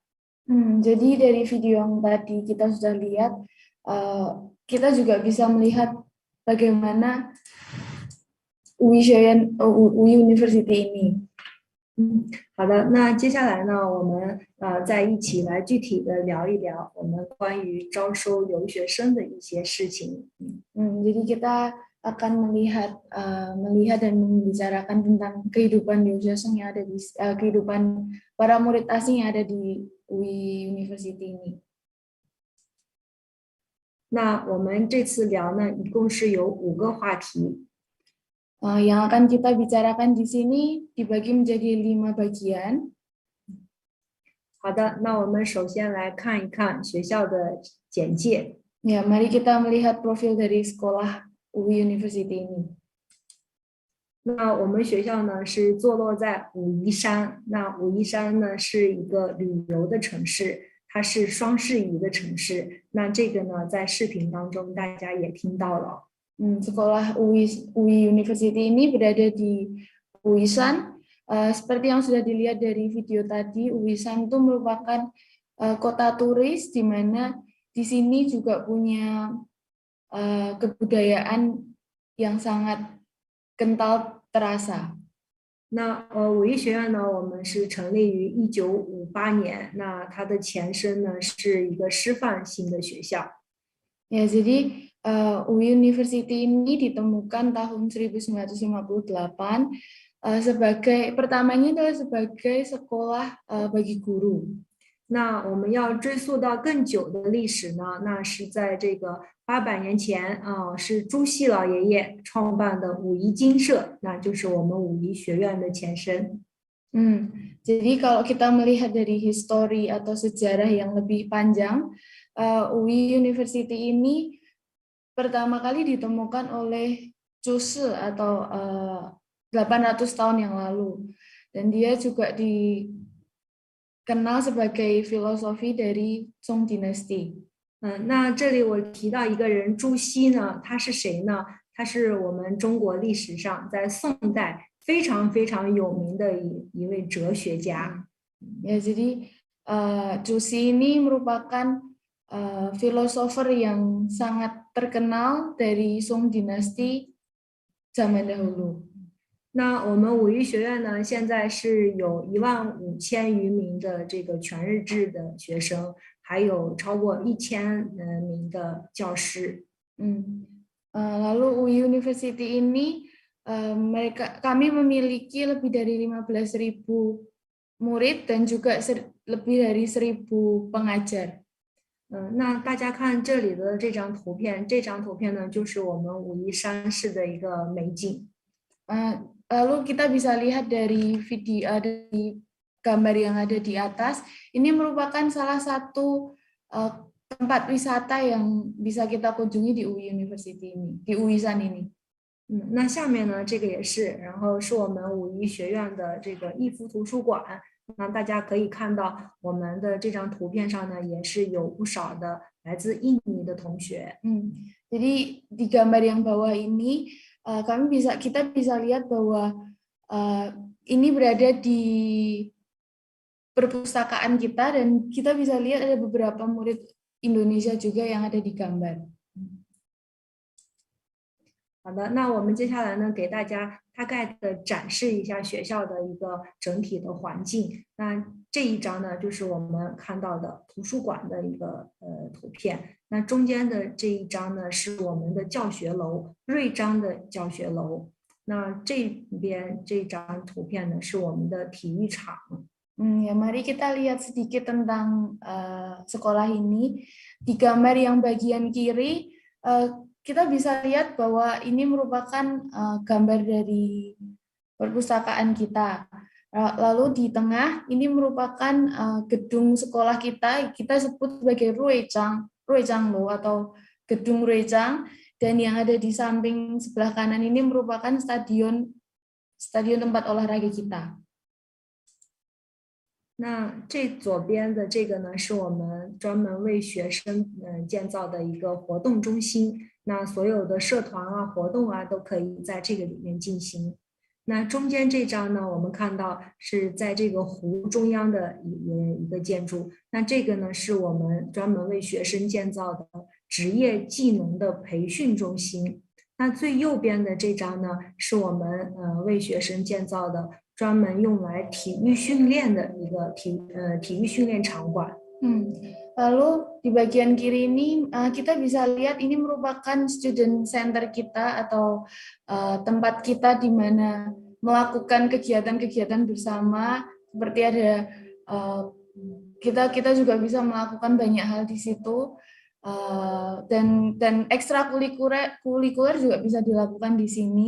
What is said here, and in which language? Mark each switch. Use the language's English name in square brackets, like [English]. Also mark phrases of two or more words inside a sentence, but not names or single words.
[Indonesian] Jadi dari video yang tadi kita sudah lihat, kita juga bisa melihat bagaimana Wuyi University ini. [Chinese] 好的，那接下来呢，我们再一起来具体的聊一聊我们关于招收留学生的一些事情。 [Indonesian] Jadi kita akan melihat dan membicarakan tentang kehidupan 留学生 yang ada di kehidupan para murid asing yang ada di Wuyi University ini. [Chinese] 那我们这次聊呢，一共是有5个话题。 [Indonesian] Yang akan kita bicarakan di sini dibagi menjadi 5 bagian. [Chinese] 好的，那我们首先来看一看学校的简介。 [Indonesian] Ya, mari kita melihat profil dari sekolah Wuyi University ini. [Chinese] 那我们学校呢是坐落在武夷山，那武夷山呢是一个旅游的城市，它是双适宜的城市。那这个呢在视频当中大家也听到了。 [Indonesian] Sekolah Wuyi University ini berada di Wuyisan, Seperti yang sudah dilihat dari video tadi, Uisan itu merupakan kota turis di mana di sini juga punya kebudayaan yang sangat kental terasa. [Chinese] 那武艺学院呢，我们是成立于1958年，那它的前身呢是一个师范型的学校。 [Indonesian] Ya, jadi UI University ini ditemukan tahun 1958 sebagai pertamanya adalah sebagai sekolah bagi guru. [Chinese] 那我们要追溯到更久的历史呢，那是在这个800年前啊，是朱熹老爷爷创办的武夷精舍，那就是我们武夷学院的前身。 [Indonesian] Jadi kalau kita melihat dari histori atau sejarah yang lebih panjang, UI University ini pertama kali ditemukan oleh Zhushi atau 800 tahun yang lalu, dan dia juga dikenal sebagai filosofi dari Song Dynasty. [Chinese] 那这里我提到一个人朱熹呢，他是谁呢？他是我们中国历史上在宋代非常非常有名的一位哲学家。 [Indonesian] Ya, jadi Zhushi ini merupakan filosofer yang sangat terkenal dari Song Dynasty zaman dahulu. [Chinese] 那我们武夷学院呢，现在是有15000余名的这个全日制的学生，还有超过1000名的教师。 [Indonesian] Lalu UI University ini kami memiliki lebih dari 15.000 murid dan juga lebih dari 1.000 pengajar. [Chinese] 那大家看这里的这张图片，这张图片呢就是我们武夷山市的一个美景。 [Indonesian] Lalu kita bisa lihat dari video, dari gambar yang ada di atas, ini merupakan salah satu tempat wisata yang bisa kita kunjungi di UI University ini, di Uisan ini. [Chinese] 那下面呢，这个也是，然后是我们武夷学院的这个逸夫图书馆。那大家可以看到，我们的这张图片上呢，也是有不少的来自印尼的同学。 [Indonesian] Jadi di gambar yang bawah ini kita bisa lihat bahwa ini berada di perpustakaan kita, dan kita bisa lihat ada beberapa murid Indonesia juga yang ada di gambar. [Chinese] 好的，那我们接下来呢，给大家大概的展示一下学校的一个整体的环境。那这一张呢，就是我们看到的图书馆的一个图片。那中间的这一张呢，是我们的教学楼，瑞章的教学楼。那这边这张图片呢，是我们的体育场。 [Indonesian] Ya, mari kita lihat sedikit tentang sekolah ini. Di gambar yang bagian kiri, kita bisa lihat bahwa ini merupakan gambar dari perpustakaan kita. Lalu di tengah ini merupakan gedung sekolah kita sebut sebagai Ruijanglo atau gedung Ruijang, dan yang ada di samping sebelah kanan ini merupakan stadion tempat olahraga kita. [Chinese] 那这左边的这个呢，是我们专门为学生建造的一个活动中心。那所有的社团啊、活动啊，都可以在这个里面进行。那中间这张呢，我们看到是在这个湖中央的一个建筑。那这个呢，是我们专门为学生建造的职业技能的培训中心。那最右边的这张呢，是我们为学生建造的专门用来体育训练的一个体育训练场馆。 [Indonesian] Lalu di bagian kiri ini kita bisa lihat ini merupakan [English] student center [Indonesian] kita atau tempat kita di mana melakukan kegiatan-kegiatan bersama, seperti ada kita juga bisa melakukan banyak hal di situ, dan ekstrakurikuler juga bisa dilakukan di sini.